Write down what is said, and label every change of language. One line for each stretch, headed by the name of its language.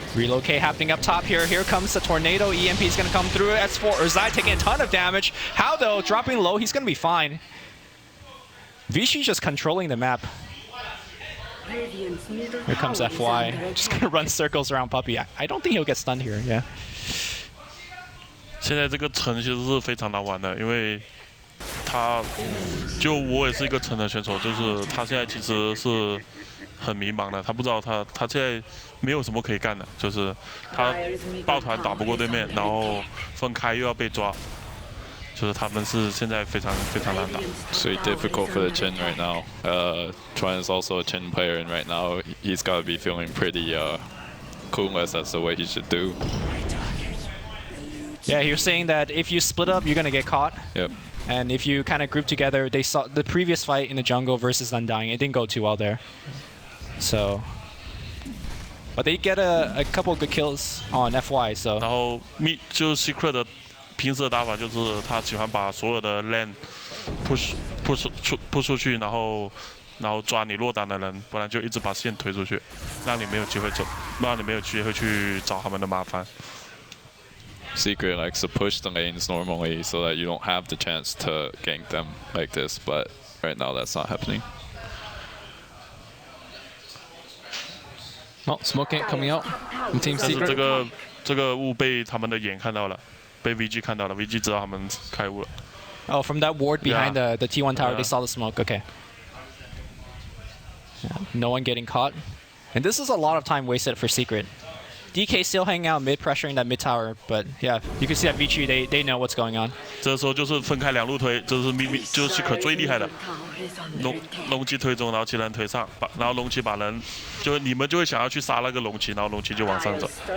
English: Relocate happening up top here. Here comes the tornado. EMP is going to come through. S4 Urzai taking a ton of damage. How though? Dropping low. He's going to be fine. Vici just controlling the map. Here comes FY. Just going to run circles around Puppey. I don't think he'll get stunned here. Yeah.
Chinese: 现在这个城其实是非常难玩的，因为就我也是一个成人选手，就是他现在其实是很迷茫的，他不知道他现在没有什么可以干的，就是他抱团打不过对面，然后分开又要被抓，就是他们是现在非常难打。
English: So difficult for the Chen right now. Chuan is also a Chen player, and right now he's got to be feeling pretty clueless as to what he should do. Yeah, you're saying that if you split up, you're gonna get caught. Yep. And if you kind of group together, they saw the previous fight in the jungle versus Undying. It didn't go too well there. So, but they get a couple good kills on FY. So.
Chinese: 然后就 Secret 的平时的打法就是他喜欢把所有的 lane push 出去，然后抓你落单的人，不然就一直把线推出去，让你没有机会走，让你没有机会去找他们的麻烦。
English: Secret likes to push the lanes normally so that you don't have the chance to gank them like this, but right now that's not happening. Oh, smoke ant coming out from Team
Chinese: 但是
English: Secret.
Chinese: 这个雾被他们的眼看到了，被 VG 看到了 ，VG 知道他们开雾了。
English: Oh, from that ward behind Yeah. the T1 tower, Yeah. they saw the smoke. Okay. Yeah, no one getting caught. And this is a lot of time wasted for Secret. DK still hanging out mid, pressuring that mid tower, but yeah, you can see that Vici, they know what's going on.
Chinese: 这时候就是分开两路推，这是就是 Secret 最厉害的，龙骑推中，然后其他人推上，然后龙骑把人，就你们就会想要去杀那个龙骑，然后龙骑就往上走。